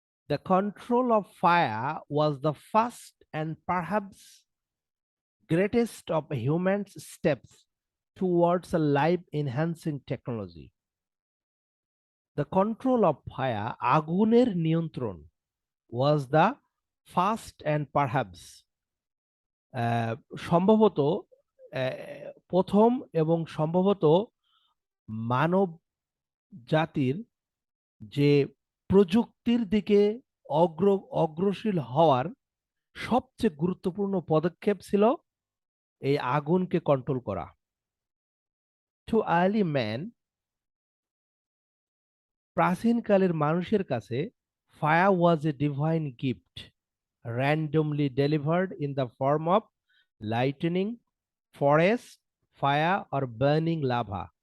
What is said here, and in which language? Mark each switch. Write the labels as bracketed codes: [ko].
[en] The control of fire was the first and perhaps greatest of human steps towards a life enhancing technology. The control of fire, [bn] আগুনের নিয়ন্ত্রণ, [en] was the first and perhaps [bn] সম্ভবত প্রথম এবং সম্ভবত মানব জাতির যে প্রযুক্তির দিকে অগ্রসীল হওয়ার সবচেয়ে গুরুত্বপূর্ণ পদক্ষেপ ছিল এই আগুনকে কন্ট্রোল করা। [en] to early man, [bn] প্রাচীনকালের মানুষের কাছে [en] Fire was a divine gift, randomly delivered in the form of lightning, forest fire or burning lava.